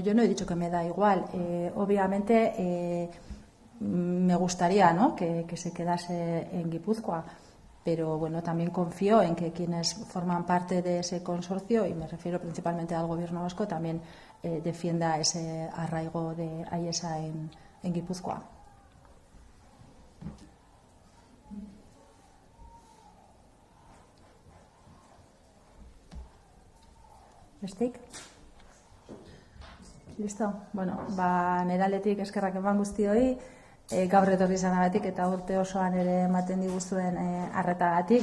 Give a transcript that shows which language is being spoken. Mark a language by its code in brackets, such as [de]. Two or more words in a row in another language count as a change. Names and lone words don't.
[es] Yo no he dicho que me da igual. Obviamente me gustaría, ¿no?, que se quedase en Guipúzcoa, pero también confío en que quienes forman parte de ese consorcio, y me refiero principalmente al Gobierno vasco, también defienda ese arraigo de Aiesa en Guipúzcoa. [eu] Bestik? Listo? Bueno, nire aldetik eskerrak eman guztioi, gaur etorri izanagatik eta urte osoan ere ematen diguzuen arretagatik.